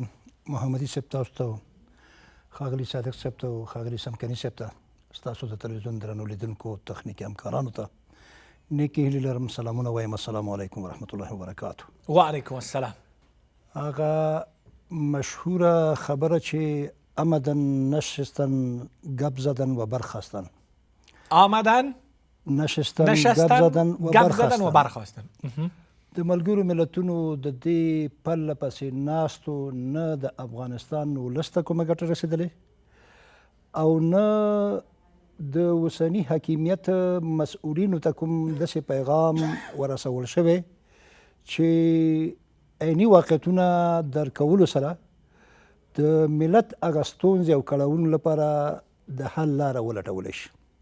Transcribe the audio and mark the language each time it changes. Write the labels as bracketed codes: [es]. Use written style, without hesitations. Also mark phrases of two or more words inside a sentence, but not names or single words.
[ps] محمدي صاحب تاسو ته، ښاغلي صادق صاحب ته او ښاغلي څمکني صاحب ته، ستاسو د تلویزیون درنو لیدونکو تخنیکي همکارانو ته نیکې هیلې لرم. سلامونه وایم. [ar] السلام علیکم ورحمت الله وبرکاته. وعلیکم السلام. [ps] هغه مشهوره خبره چې [fa] آمدن نشستن گپ زدن و برخاستن، آمدن نشستن گپ زدن و برخاستن. [ps] د ملګرو ملتونو د دې پرله پسې ناستو نه د افغانستان ولس ته کومه ګټه رسېدلې او نه د اوسني حاکمیت مسؤلینو ته کوم داسې پیغام ورسول شوی چې عیني واقعیتونه درکولو سره د ملت هغه ستونزې او کړاوونو لپاره د حل لاره ولټولی شي.